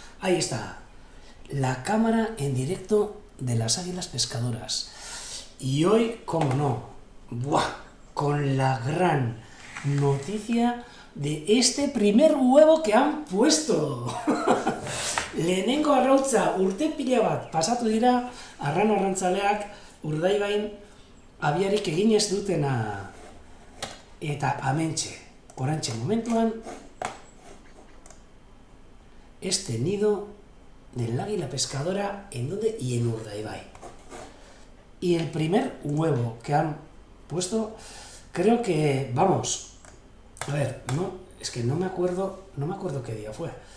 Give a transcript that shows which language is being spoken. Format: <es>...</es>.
<es>Ahí está, la cámara en directo de las águilas pescadoras. Y hoy, como no, ¡buah!, con la gran noticia de este primer huevo que han puesto.</es> <eu>Lehenengo arrautza urte pila bat pasatu dira arran arrantzaleak Urdaibain abiarik egin ez dutena. Eta amentxe, orantxe momentuan,</eu> <es>este nido del águila pescadora, ¿en dónde? Y en Urdaibai. Y el primer huevo que han puesto, creo que, vamos, a ver, no, es que no me acuerdo qué día fue.</es>